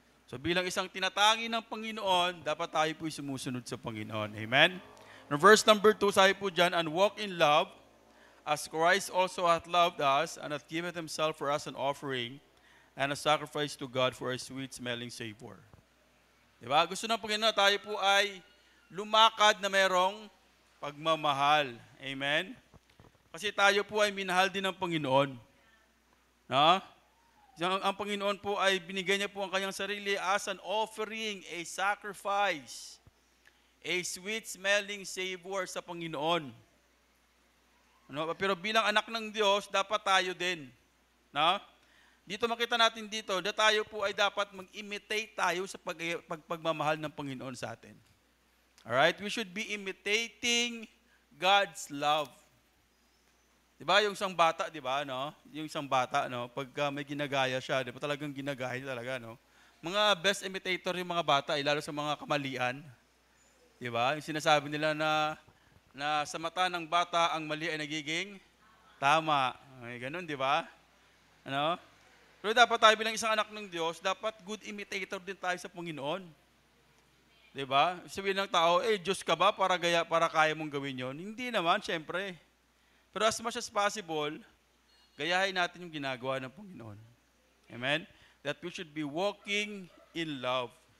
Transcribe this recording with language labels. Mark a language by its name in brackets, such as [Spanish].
[Filipino] So bilang isang tinatangi ng Panginoon, dapat tayo po'y sumusunod sa Panginoon. Amen? No, verse number 2, sabi po dyan, [English] and walk in love, as Christ also hath loved us, and hath given Himself for us an offering, and a sacrifice to God for a sweet-smelling savor. [Filipino] Diba? Gusto ng Panginoon tayo po ay lumakad na merong pagmamahal. Amen? Kasi tayo po ay minahal din ng Panginoon. No? Ang Panginoon po ay binigay niya po ang kanyang sarili [English] as an offering, a sacrifice, a sweet-smelling savor [Filipino] sa Panginoon. Ano? Pero bilang anak ng Diyos, dapat tayo din. No? Dito makita natin dito na tayo po ay dapat mag-imitate tayo sa pagmamahal ng Panginoon sa atin. [English] Alright? We should be imitating God's love. [Filipino] Diba? Yung isang bata, diba? No? Yung isang bata, no? Pagka may ginagaya siya, diba? Talagang ginagaya talaga, no? Mga best imitator yung mga bata, lalo sa mga kamalian. Diba? Yung sinasabi nila na sa mata ng bata, ang mali ay nagiging tama. Ay, ganun, diba? Ano? Pero dapat tayo bilang isang anak ng Diyos, dapat good imitator din tayo sa Panginoon. Diba? Sabihin ng tao, Diyos ka ba para kaya mong gawin yon? Hindi naman, syempre. Pero [English] as much as possible, [Filipino] gayahin natin yung ginagawa ng Panginoon. Amen? [English] That we should be walking in love.